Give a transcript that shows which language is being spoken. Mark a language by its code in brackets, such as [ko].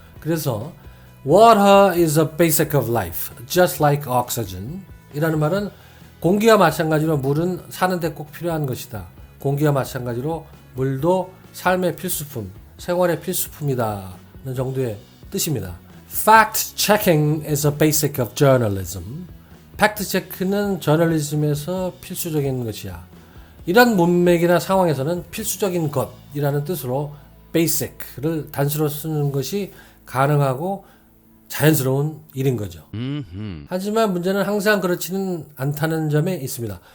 [ko] 그래서 [en] Water is a basic of life, just like oxygen [ko] 이라는 말은 공기와 마찬가지로 물은 사는데 꼭 필요한 것이다. 공기와 마찬가지로 물도 삶의 필수품, 생활의 필수품이다. 는 정도의 뜻입니다. [en] Fact checking is a basic of journalism. [ko] 팩트 체크는 저널리즘에서 필수적인 것이야. 이런 문맥이나 상황에서는 필수적인 것이라는 뜻으로 basic를 단수로 쓰는 것이 가능하고 자연스러운 일인 거죠. 하지만 문제는 항상 그렇지는 않다는 점에 있습니다.